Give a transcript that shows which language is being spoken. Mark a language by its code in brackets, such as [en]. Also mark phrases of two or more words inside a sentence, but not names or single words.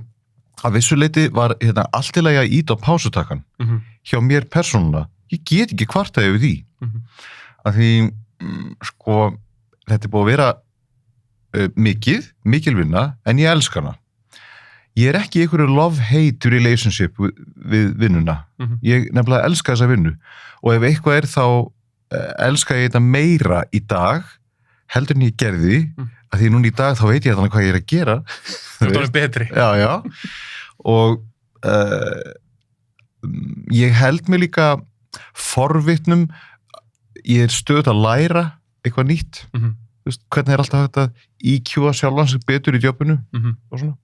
[is] Að vissu leyti var allt í lagi að íta á pásutakkan hjá mér persónulega. Ég get ekki kvartað yfir því. Af því sko, þetta er búið að vera mikil vinna, en ég elska hana. Ég er ekki í einhverju [en] love-hate relationship [is] við vinnuna. Ég nefnilega elska þessa vinnu. Og ef eitthvað er þá elska ég þetta meira í dag, heldur en ég gerði, að því núna í dag þá veit ég þannig hvað ég er að gera. Þú er betri. Já. Og ég held mig líka forvitnum ég er stöðugt að læra eitthvað nýtt hvernig er alltaf hægt að IQ-a sjálfan sig betur í jobbinu og svona.